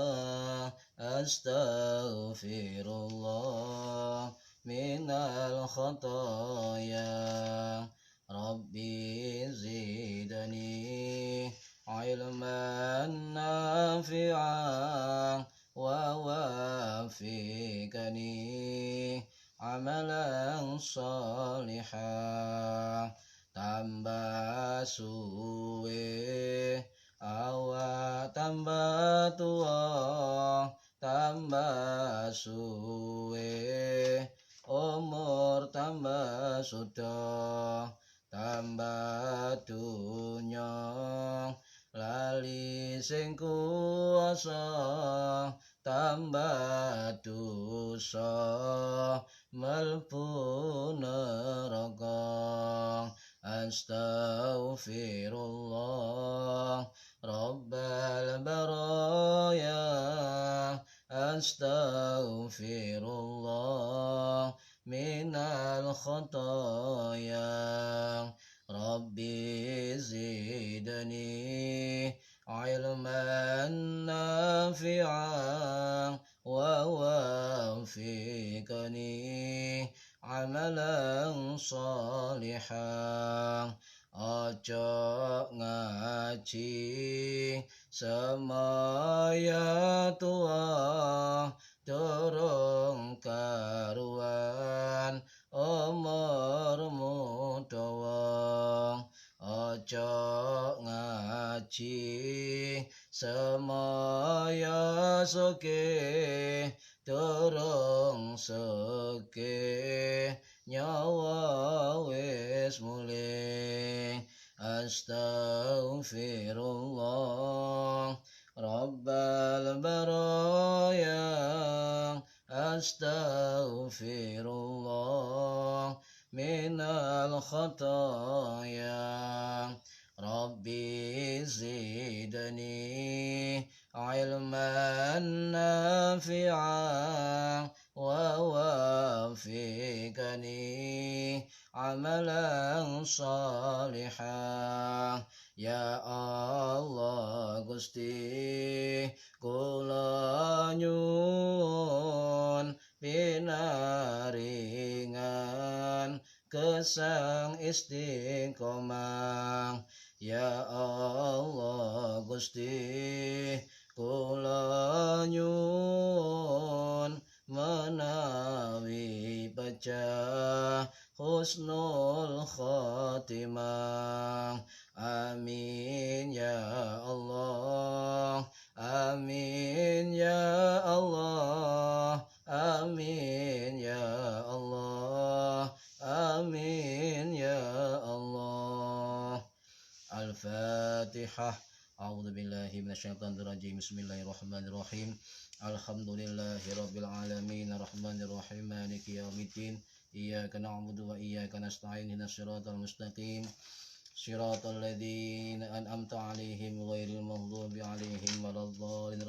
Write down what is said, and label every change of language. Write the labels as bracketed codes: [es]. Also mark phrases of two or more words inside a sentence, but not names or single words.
[ar] أستغفر الله من الخطايا. ربي زدني علما نافعا ووفقني عملا صالحا. [jv] Tambah suwe awak tambah tua, tambah suwe umur tambah sudah, tambah dunya lali sing kuasa, tambah dosa mlebu neraka. [ar] أستغفر الله رب البرايا. أستغفر الله من الخطايا. ربي زدني علما نافعا ووفقني عملا صالحا. [jv] Ojo ngaji semaya tua, durung karuan umurmu dawa. Ojo ngaji semaya sugih, durung sugih nyawa wis mulih. [ar] أستغفر الله رب البرايا. أستغفر الله من الخطايا. ربي ربي زدني علما نافعا ووفقني عملا صالحا. يا الله [jv] Gusti kula nyuwun pinaringan kesang istiqomah. [ar] يا الله [jv] Gusti kula nyuwun menawi pecah [ar] حسن الخاتمة. آمين يا الله، آمين يا الله، آمين يا الله، آمين يا الله. الفاتحة. أعوذ بالله من الشيطان الرجيم. بسم الله الرحمن الرحيم. الحمد لله رب العالمين الرحمن الرحيم مالك يوم الدين. إياك نعبد وإياك نستعين اهدنا الصراط المستقيم صراط الذين أنعمت عليهم غير المغضوب عليهم ولا الضالين.